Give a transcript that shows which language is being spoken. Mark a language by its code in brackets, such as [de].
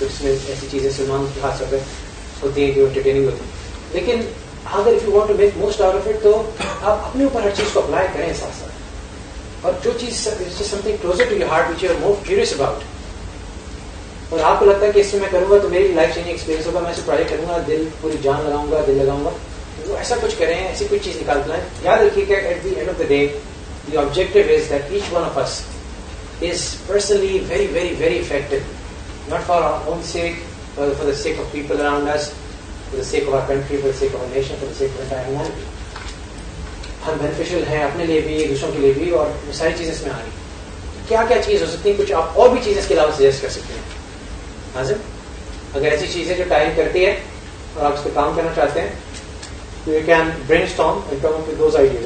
[ur] کچھ میں ایسی چیزیں سلمان کی خاص طور پہ ہوتی ہیں جو انٹرٹیننگ ہوتی ہیں, لیکن اگر [en] if you want to make most out of it [ur] تو آپ اپنے اوپر ہر چیز کو اپلائی کریں ساتھ ساتھ. اور جو چیز [en] something closer to your heart which you are more curious about, [ur] اور آپ کو لگتا ہے کہ اس سے میں کروں گا تو میری لائف چینجنگ ایکسپیرینس ہوگا, میں اسے پڑھائی کروں گا, دل پوری جان لگاؤں گا, دل لگاؤں گا, تو ایسا کچھ کریں, ایسی کوئی چیز نکال لائیں. یاد رکھیے کہ [en] At the end of the day the objective is that each one of us is personally very, very, very effective, not for our own sake, but for the sake of people around us, for the sake of our country, for the sake of our nation, for the sake of entire humanity. [ur] ہم beneficial ہیں اپنے لیے بھی, دوسروں کے لیے بھی, اور ساری چیزیں اس میں آ رہی. کیا کیا چیز ہو سکتی ہے, کچھ آپ اور بھی چیزیں اس کے علاوہ سجیسٹ کر سکتے ہیں. حاضر, اگر ایسی چیزیں جو ٹائم کرتی ہے اور آپ اس پہ کام کرنا چاہتے ہیں تو [en] You can brainstorm and come up with those ideas.